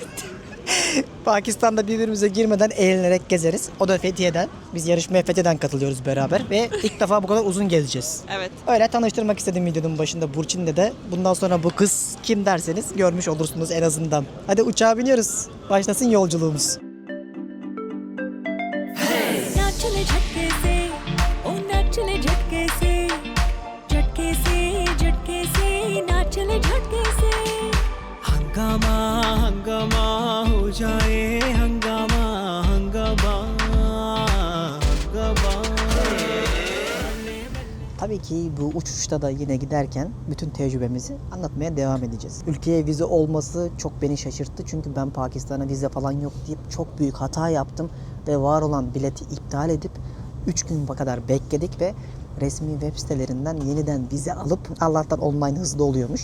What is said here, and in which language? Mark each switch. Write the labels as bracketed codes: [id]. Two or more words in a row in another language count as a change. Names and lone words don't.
[tr] Pakistan'da birbirimize girmeden eğlenerek gezeriz. O da Fethiye'den. Biz yarışmaya Fethiye'den katılıyoruz beraber. Ve ilk defa bu kadar uzun gezeceğiz. Evet. Öyle tanıştırmak istedim videonun başında Burçin'le de. Bundan sonra bu kız kim derseniz görmüş olursunuz en azından. Hadi uçağa biniyoruz. Başlasın yolculuğumuz. [hi] नाच चले झटके से ओ नाच चले झटके से झटके से झटके से नाच चले झटके से हंगामा हंगामा हो जाए हंगामा हंगामा हंगामा [tr] Tabii ki bu uçuşta da yine giderken bütün tecrübemizi anlatmaya devam edeceğiz. Ülkeye vize olması çok beni şaşırttı. Çünkü ben Pakistan'a vize falan yok deyip çok büyük hata yaptım. Ve var olan bileti iptal edip 3 gün kadar bekledik ve resmi web sitelerinden yeniden vize alıp Allah'tan online hızlı oluyormuş.